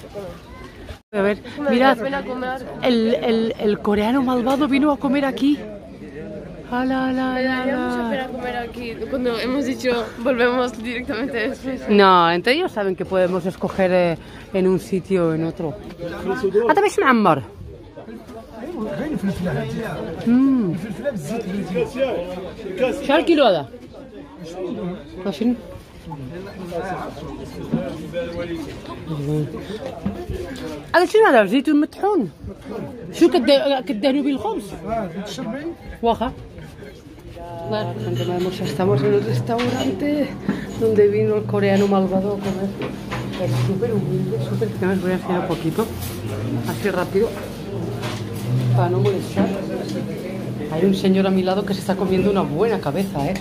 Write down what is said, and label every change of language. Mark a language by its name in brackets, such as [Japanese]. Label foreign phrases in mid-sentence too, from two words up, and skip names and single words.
[Spanish] A ver, mirad, el coreano malvado vino a comer aquí. Me daría mucha pena comer aquí cuando hemos dicho volvemos directamente después. No, entre ellos saben que podemos escoger en un sitio o en otro. [Arabic] هذا باش معمر. غير الفلفله هذه. الفلفله بالزيت هذه. شحال الكيلو هذا؟ 20. هذا شنو هذا؟ زيتون مطحون. شو كدهنوا به الخبز؟ تشربي. واخا. [Spanish] Estamos en el restaurante donde vino el coreano malvado a comer. Es súper humilde, súper. Que os voy a enseñar un poquito, así rápido, para no molestar. Hay un señor a mi lado que se está comiendo una buena cabeza, ¿eh?